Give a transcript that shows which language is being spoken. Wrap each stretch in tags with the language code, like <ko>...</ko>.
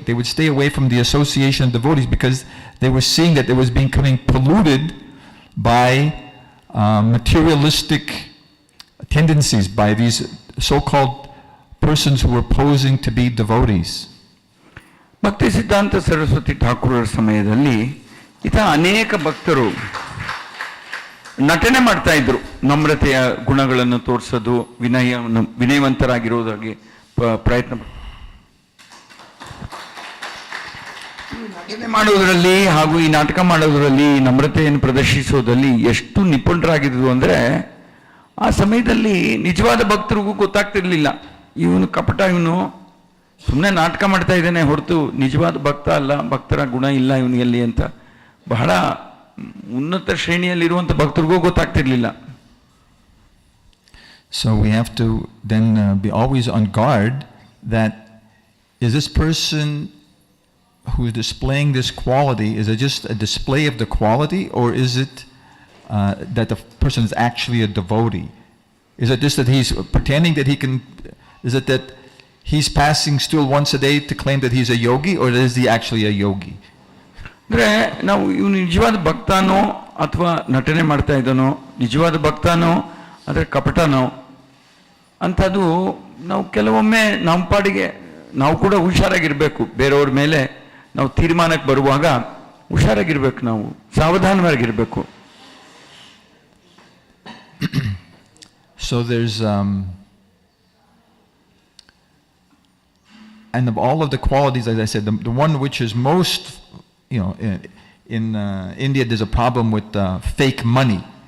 <en>They would stay away from the association of devotees because they were seeing that it was becoming polluted by materialistic tendencies, by these so-called persons who were posing to be devotees.</en> <kn>ಭಕ್ತಿ ಸಿದ್ಧಾಂತ ಸರಸ್ವತಿ ಠಾಕೂರರ ಸಮಯದಲ್ಲಿ ಅನೇಕ ಭಕ್ತರು ನಟನೆ ಮಾಡ್ತಾ ಇದ್ರು, ನಮ್ರತೆಯ ಗುಣಗಳನ್ನು ತೋರಿಸೋದು, ವಿನಯವಂತರಾಗಿರೋದಾಗಿ ಪ್ರಯತ್ನ ನಟನೆ ಮಾಡೋದ್ರಲ್ಲಿ ಹಾಗೂ ಈ ನಾಟಕ ಮಾಡೋದ್ರಲ್ಲಿ, ನಮ್ರತೆಯನ್ನು ಪ್ರದರ್ಶಿಸೋದಲ್ಲಿ ಎಷ್ಟು ನಿಪುಣರಾಗಿದ್ರು ಅಂದ್ರೆ ಆ ಸಮಯದಲ್ಲಿ ನಿಜವಾದ ಭಕ್ತರಿಗೂ ಗೊತ್ತಾಗ್ತಿರ್ಲಿಲ್ಲ, ಇವನು ಕಪಟ, ಇವನು ಸುಮ್ಮನೆ ನಾಟಕ ಮಾಡ್ತಾ ಇದ್ದಾನೆ ಹೊರತು ನಿಜವಾದ ಭಕ್ತ ಅಲ್ಲ, ಭಕ್ತರ ಗುಣ ಇಲ್ಲ ಇವನಿಗೆ ಅಂತ ಬಹಳ ಉನ್ನತ ಶ್ರೇಣಿಯಲ್ಲಿರುವಂಥ ಭಕ್ತರಿಗೂ ಗೊತ್ತಾಗ್ತಿರ್ಲಿಲ್ಲ.</kn> <en>So we have to then be always on guard that is this person who is displaying this quality, is it just a display of the quality, or is it that the person is actually a devotee? Is it just that he's pretending that he can, is it that he's passing stool once a day to claim that he's a yogi, or is he actually a yogi?</en> <kn>ಅಂದರೆ ನಾವು ಇವನು ನಿಜವಾದ ಭಕ್ತನೋ ಅಥವಾ ನಟನೆ ಮಾಡ್ತಾ ಇದ್ದಾನೋ, ನಿಜವಾದ ಭಕ್ತನೋ ಆದರೆ ಕಪಟನೋ ಅಂಥದ್ದು ನಾವು ಕೆಲವೊಮ್ಮೆ ನಮ್ಮ ಪಾಡಿಗೆ ನಾವು ಕೂಡ ಹುಷಾರಾಗಿರ್ಬೇಕು. ಬೇರೆಯವ್ರ ಮೇಲೆ ನಾವು ತೀರ್ಮಾನಕ್ಕೆ ಬರುವಾಗ ಹುಷಾರಾಗಿರ್ಬೇಕು, ನಾವು ಸಾವಧಾನವಾಗಿರ್ಬೇಕು.</kn> <en>So there's and of all of the qualities, as I said, the one which is most, in India there's a problem with fake money.</en>